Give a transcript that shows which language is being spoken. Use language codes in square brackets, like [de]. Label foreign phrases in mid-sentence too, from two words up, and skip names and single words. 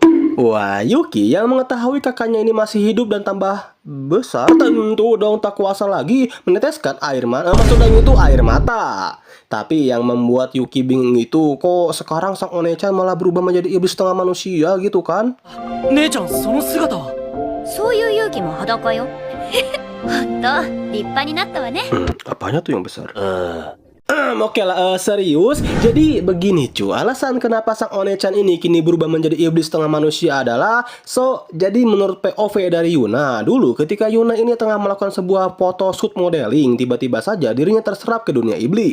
[id] Wah, Yuki yang mengetahui kakaknya ini masih hidup dan tambah besar, tentu dong tak kuasa lagi meneteskan air mata. Maksudnya itu air mata. Tapi yang membuat Yuki bingung itu, kok sekarang sang One-chan malah berubah menjadi iblis setengah manusia gitu kan? [ja] 姉ちゃん、その姿は? そういう勇気も裸よ。ほんと立派になったわね。 [id] Apanya tuh yang besar? Oke lah, serius. Jadi begini cu, alasan kenapa sang One-chan ini kini berubah menjadi iblis setengah manusia adalah jadi menurut POV dari Yuna, dulu ketika Yuna ini tengah melakukan sebuah [en] foto shoot modeling, [id] tiba-tiba saja dirinya terserap ke dunia iblis.